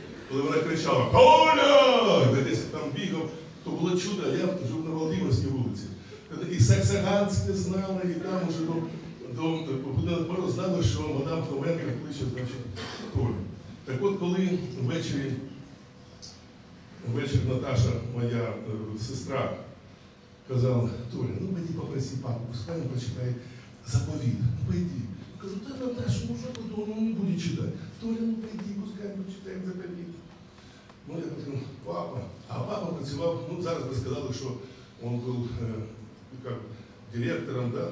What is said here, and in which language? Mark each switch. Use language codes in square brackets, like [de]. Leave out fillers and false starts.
[uk] Коли вона кричала «Коля!», де десь там бігав, то було чудо, я жив на Володимирській вулиці. І Саксаганське знала, і там уже до Будинку знали, що мадам Хоменко кличе, значить, Колю. Так от, коли ввечері Наташа, моя сестра, казала: [ru] «Толя, ну пойди попроси папу, пускай он прочитает заповедь, ну пойди». [uk] Я кажу: [ru] «Да, Наташа, ну что ты думал, он не будет читать». «Толя, ну пойди, пускай он прочитает заповедь». [uk] Ну я кажу: «Папа». А папа працював, ну зараз би сказали, що він був як директором, да?